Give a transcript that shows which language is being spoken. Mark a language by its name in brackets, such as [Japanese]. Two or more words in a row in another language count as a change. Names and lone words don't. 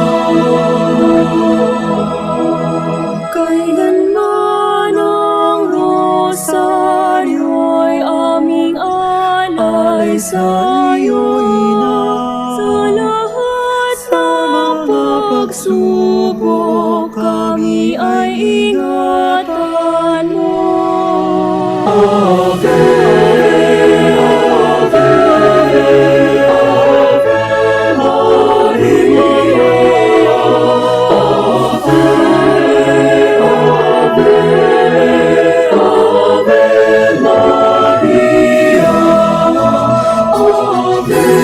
[Filipino] Kailanman ang rosaryo'y aming alay sa'yo, Ina. Sa lahat ng pagsubok, kami ay ingatan mo. [Latin] Ave, Ave, Ave Maria, Ave, Ave, Ave Maria, Ave,